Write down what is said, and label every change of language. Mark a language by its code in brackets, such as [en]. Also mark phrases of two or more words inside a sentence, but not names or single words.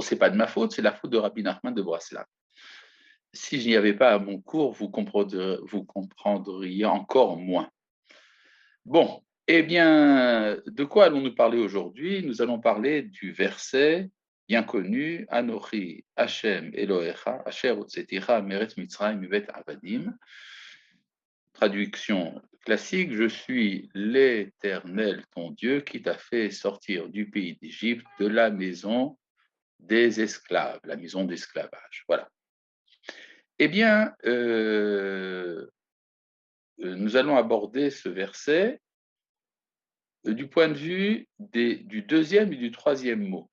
[fr] C'est pas de ma faute, c'est la faute de Rabbi Nachman de Braslav. Si je n'y avais pas à mon cours, vous comprendriez encore moins. Bon, eh bien, de quoi allons-nous parler aujourd'hui? Nous allons parler du verset bien connu, [he] אנכי השם אלהיך, אשר הוצאתיך מארץ מצרים מבית עבדים. [fr] Traduction classique, je suis l'Éternel ton Dieu qui t'a fait sortir du pays d'Égypte, de la maison des esclaves, la maison d'esclavage. Voilà. Eh bien, nous allons aborder ce verset du point de vue du deuxième et du troisième mot.